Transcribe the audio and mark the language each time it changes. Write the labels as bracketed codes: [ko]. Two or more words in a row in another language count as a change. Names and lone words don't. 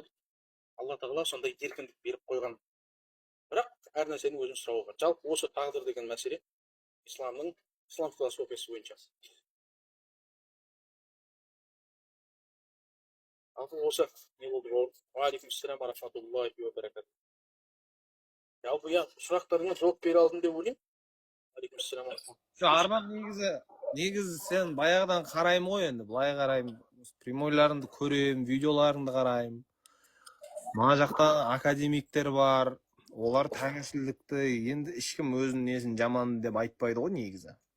[kk] Алла тағала сондай еркіндік беріп қойған. Бірақ әр нәрсені өзің сұрауға. Жалпы осы тағдыр деген мәселе ислам философиясы бойынша. Жалпы осы не болды ғой? [ar] وعليكم السلام ورحمة الله وبركاته. [kk] Жалпы сұрақтарыңа жауап бере алдым деп ойлаймын. Уағалейкумассалам. Арман негізі сен баяғыдан қараймын ғой енді, былай қараймын. Прямойларыңды көремін, видеоларыңды қараймын. Мына жақта академиктер бар, олар тәңіршілдікті енді ешкім өзінің несін жаман деп айтпайды ғой негізі.